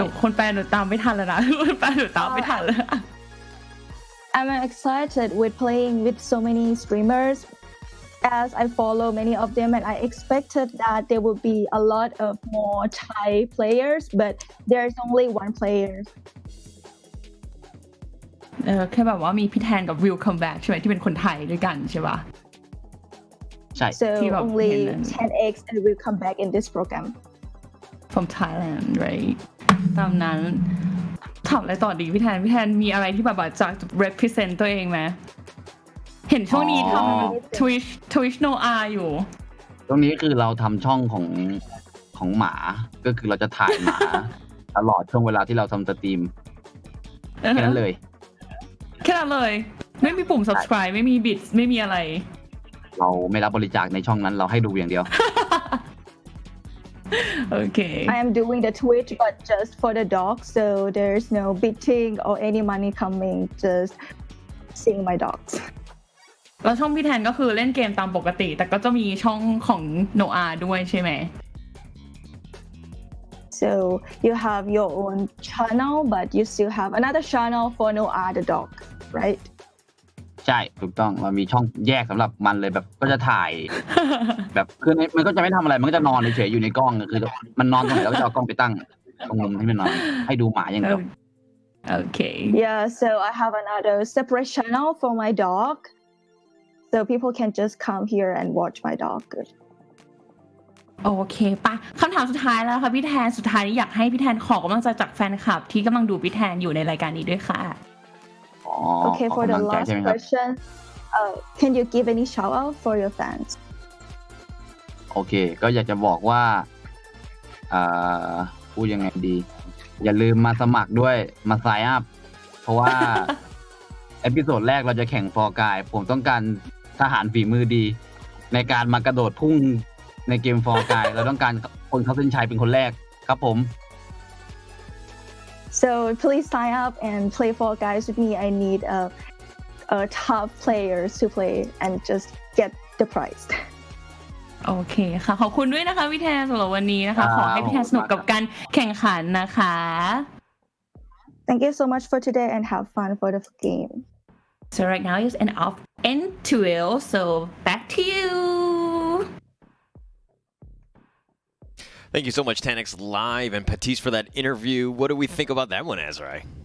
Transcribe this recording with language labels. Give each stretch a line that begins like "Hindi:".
Thai: คนแปลหนูตามไม่ทันแล้วนะคนแปลหนูตามไม่ทันแล้ว
English: I'm excited with playing with so many streamers as I follow many of them, and I expected that there would be a lot of more Thai players, but there's only one player.
Thai: แค่แบบว่ามีพี่แทนกับ Willcomeback ใช่ไหมที่เป็นคนไทยด้วยกันใช่ป่ะ ใช่
English: So only 10x and Willcomeback in this program. From Thailand, right?
Thai: ตามนั้นถามอะไรต่อดีพี่แทนมีอะไรที่แบบจะ represent ตัวเองไหมเห็นช่วงนี้ทำ Twitch Noah อยู่ ตรงนี้คือเราทำช่องของหมาก็คือเราจะถ่ายหมาตลอดช่วงเวลาที่เราทำสตรีมแค่นั้นเลย ไม่มีปุ่ม subscribe ไม่มีบิตไม่มีอะไร เราไม่รับบริจาคในช่องนั้นเราให้ดูอย่างเดียว
English: Okay. I am doing the Twitch, but just for the dog, so there's no bidding or any money coming. Just seeing my dogs.
Thai: แล้วช่องพี่แทนก็คือเล่นเกมตามปกติแต่ก็จะมีช่องของโนอาด้วยใช่ไหม
English: So you have your own channel, but you still have another channel for Noah the dog, right?
Thai: ใช่ถูกต้องเรามีช่องแยกสำหรับมันเลยแบบก็จะถ่าย แบบคือมันก็จะไม่ทำอะไรมันก็จะนอนเฉยๆอยู่ในกล้องคือมันนอนตรงไหนเราก็จะเอากล้องไปตั้งตรงมุมที่มันนอนให้ดูหมาอย่างเดียว
English: Okay. Yeah, so I have another separate channel for my dog. So people can just come here and watch my dog.
Thai: โอเคปะคำถามสุดท้ายแล้วค่ะพี่แทนสุดท้ายนี้อยากให้พี่แทนขอกำลังใจจากแฟนคลับที่กำลังดูพี่แทนอยู่ในรายการนี้ด้วยค่ะ
English: Okay, for the last question, can you give any shout out for your fans?
Thai: โอเคก็อยากจะบอกว่าพูดยังไงดีอย่าลืมมาสมัครด้วยมาไซน์อัพเพราะว่า เอพิโซดแรกเราจะแข่งฟอร์กายผมต้องการทหารฝีมือดีในการมากระโดดพุ่งในเกมฟอร์กายเราต้องการคนเข้าเส้นชัยเป็นคนแรกครับผม
English: So please sign up and play Fall Guys with me. I need top players to play and just get the prize.
Thai: โอเคค่ะขอบคุณด้วยนะคะพี่แทนสำหรับวันนี้นะคะขอให้พี่แทนสนุกกับการแข่งขันนะคะ
English: Thank you so much for today and have fun for the game. So right now is an off into it. So back to you. Thank you so much, Tanix Live and Patisse for that interview. What do we think about that one, Azrai?